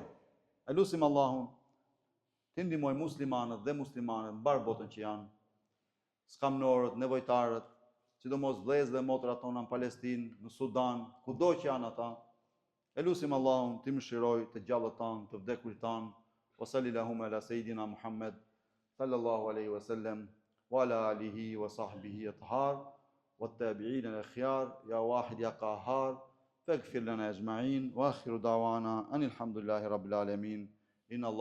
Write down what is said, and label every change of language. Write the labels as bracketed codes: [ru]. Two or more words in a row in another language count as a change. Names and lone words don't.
[sq] E lutim Allahun të ndihmoj muslimanët dhe muslimanët mbar botën që janë, skamnorët, nevojtarët, sidomos vëllezërit dhe motrat tona në Palestinë, në Sudan, kudo që janë ata. E lutim Allahun të mëshirojë të gjallët tanë, të vdekurit tanë. [ar] وصلى الله على سيدنا محمد صلى الله عليه وسلم وعلى آله وصحبه الأطهار والتابعين الأخيار يا واحد يا قهار فاغفر لنا أجمعين وآخر دعوانا أن الحمد لله رب العالمين. إن الله